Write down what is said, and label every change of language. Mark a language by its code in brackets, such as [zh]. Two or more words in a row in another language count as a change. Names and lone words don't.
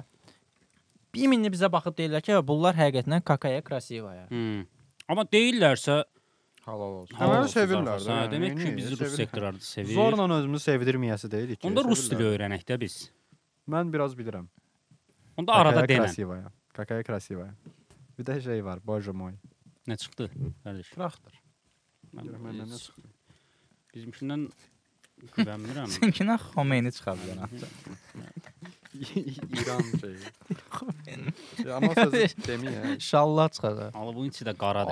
[az] bir minni bizə baxıb deyirlər ki, bunlar həqiqətən [ru] какая красивая. [az] Amma deyirlərsə Halal olsun. halal Məni olsun sevirlər zarafat. də. Hə, demək ki, Niyə? bizi rus Sevirlər. sektorları sevir. Zorla özümüzü sevdirməyəsi deyilik ki. Onda rus dili sevirlər. öyrənək də biz. Mən biraz bilirəm. Onda arada Какая denən. [ru] красивая. Какая красивая. [az] Bir də şey var, [ru] Боже mой. [az] Nə çıxdı, qardaş? Fıraqdır. Görəm məndən nə çıxdı. Bizimkindən güvənmirəm. Sənkinə Xomeyni çıxa bilər. İran şeyi. Ya, amma söz deməyə. İnşallah çıxacaq. Allah bunun içi də qaradır.